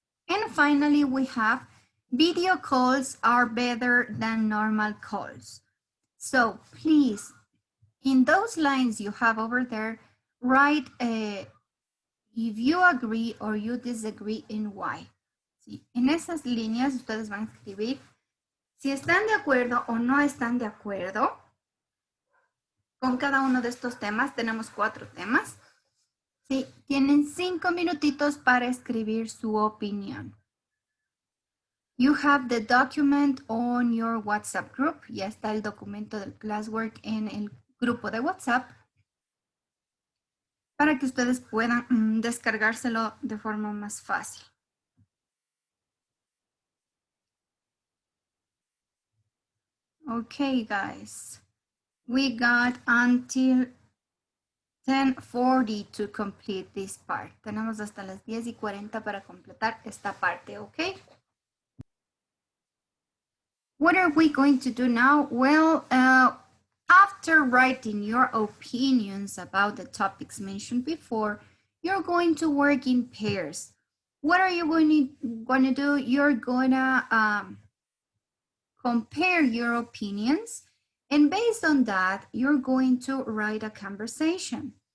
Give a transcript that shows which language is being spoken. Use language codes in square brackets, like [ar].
[en] And finally, we have video calls are better than normal calls. So please, in those lines you have over there, write if you agree or you disagree and why. [es] ¿Sí? En esas líneas ustedes van a escribir si están de acuerdo o no están de acuerdo con cada uno de estos temas. Tenemos 4 temas. Sí, tienen 5 minutitos para escribir su opinión. [en] You have the document on your WhatsApp group. [es] Ya está el documento del classwork en el grupo de WhatsApp para que ustedes puedan descargárselo de forma más fácil. [en] Okay, guys. We got until 10:40 to complete this part. [es] Tenemos hasta las 10:40 para completar esta parte, okay? [en] What are we going to do now? Well, after writing your opinions about the topics mentioned before, you're going to work in pairs. What are you going to do? You're going to compare your opinions, and based on that, you're going to write a conversation.